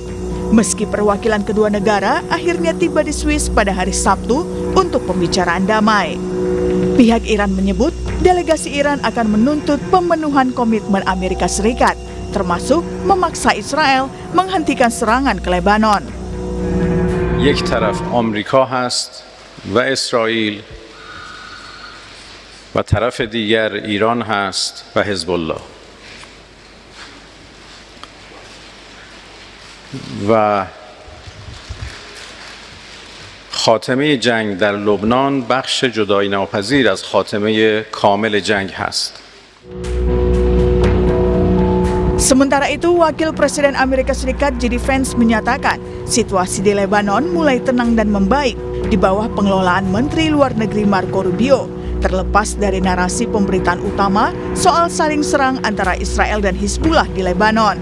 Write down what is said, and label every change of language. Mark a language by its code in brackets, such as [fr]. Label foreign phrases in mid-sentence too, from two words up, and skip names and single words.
[id] Meski perwakilan kedua negara akhirnya tiba di Swiss pada hari Sabtu untuk pembicaraan damai. Pihak Iran menyebut delegasi Iran akan menuntut pemenuhan komitmen Amerika Serikat, termasuk memaksa Israel menghentikan serangan ke Lebanon. [fa] یک طرف آمریکا هست و اسرائیل و طرف دیگر ایران هست و حزب الله و خاتمه جنگ در لبنان بخش جدایی ناپذیر از خاتمه کامل جنگ هست. [id] Sementara itu, Wakil Presiden Amerika Serikat J.D. Vance menyatakan situasi di Lebanon mulai tenang dan membaik di bawah pengelolaan Menteri Luar Negeri Marco Rubio, terlepas dari narasi pemberitaan utama soal saling serang antara Israel dan Hizbullah di Lebanon.